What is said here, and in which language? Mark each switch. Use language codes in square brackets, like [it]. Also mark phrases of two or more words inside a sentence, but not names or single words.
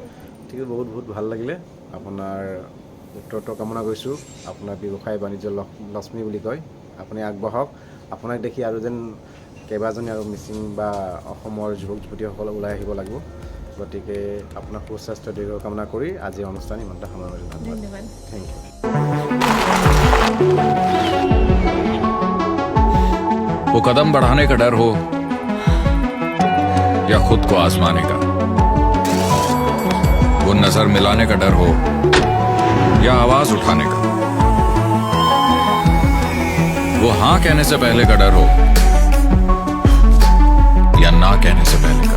[as] ঠিক আছে, বহুত বহুত ভাল লাগিলে। আপোনাৰ উত্তৰটো কামনা কৰিছোঁ। আপোনাৰ ব্যৱসায় বাণিজ্য লক্ষ্মী বুলি কয়, আপুনি আগবাঢ়ক। আপোনাক দেখি আৰু যেন কেইবাজনী আৰু মিচিং বা অসমৰ যুৱক যুৱতীসকল ওলাই আহিব লাগিব। গতিকে আপোনাক সুস্বাস্থ্য দীৰ্ঘ কামনা কৰি আজি অনুষ্ঠান ইমানটা সময় মাৰিলোঁ। ধন্যবাদ, [en] Thank you. [hi] वो कदम बढ़ाने का डर हो या खुद को आजमाने का, वो नजर मिलाने का डर हो या आवाज उठाने का, वो हाँ कहने से पहले का डर हो या ना कहने से पहले का।